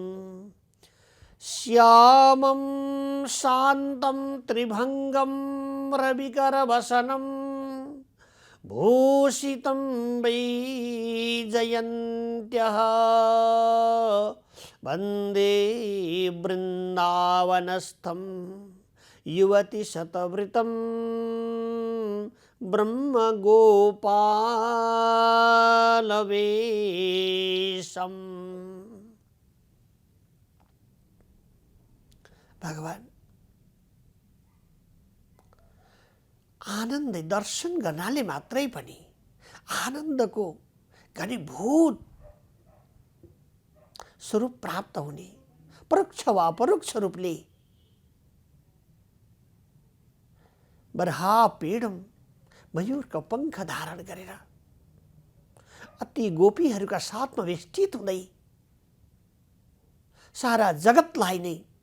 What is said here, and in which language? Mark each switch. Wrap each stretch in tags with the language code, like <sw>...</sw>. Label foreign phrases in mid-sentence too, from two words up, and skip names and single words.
<sa>श्यामं शान्तं त्रिभङ्गं रविकरवसनं भूषितं वैजयन्त्यः वन्दे वृन्दावनस्थं युवति शतवृतं ब्रह्मगोपालवेशम्।</sa> <ne>भगवान आनन्द दर्शन गर्नाले मात्रै पनि आनन्दको घनीभूत स्वरूप प्राप्त हुने, परोक्ष वा अपरोक्ष रूपले</ne> <sa>बर्हा पीडम</sa> <ne>मयूरको पंख धारण गरेर अति गोपीहरूका साथमा वेष्टित हुँदै सारा जगतलाई नै</ne>